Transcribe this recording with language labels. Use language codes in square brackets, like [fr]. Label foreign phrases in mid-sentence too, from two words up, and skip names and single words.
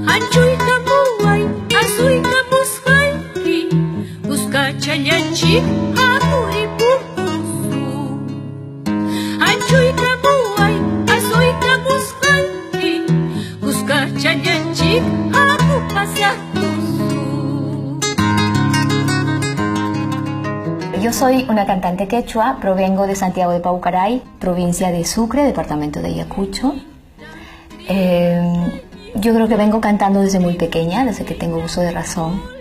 [qu] Achuykamuay, asuykamusqayki Kuskachañanchik hamuripurqusu Achuykamuay, asuykamusqayki Kuskachañanchik hamupasaqtusu. [es] Yo soy una cantante quechua, provengo de Santiago de Paucaray, provincia de Sucre, departamento de Ayacucho. Yo creo que vengo cantando desde muy pequeña, desde que tengo uso de razón.